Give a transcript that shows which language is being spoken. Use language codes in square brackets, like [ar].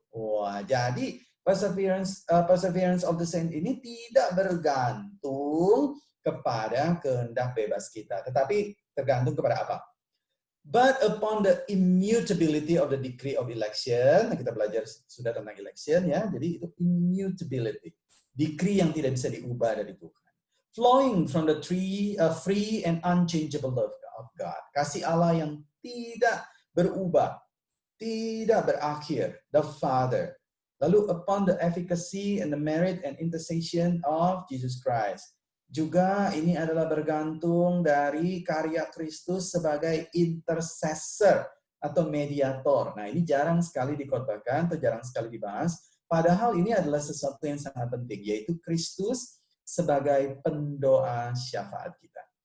[id] Wah, jadi perseverance of the saints ini tidak bergantung kepada kehendak bebas kita, tetapi tergantung kepada apa? [en] But upon the immutability of the decree of election. [id] Nah, kita belajar sudah tentang election ya. Jadi itu immutability. Decree yang tidak bisa diubah dari Tuhan. [en] Flowing from the free and unchangeable love of God. [id] Kasih Allah yang tidak berubah, tidak berakhir, the Father. [en] Lalu upon the efficacy and the merit and intercession of Jesus Christ. [id] Juga ini adalah bergantung dari karya Kristus sebagai intercessor atau mediator. Nah, ini jarang sekali dikotbahkan atau jarang sekali dibahas. Padahal ini adalah sesuatu yang sangat penting, yaitu Kristus sebagai pendoa syafaat kita.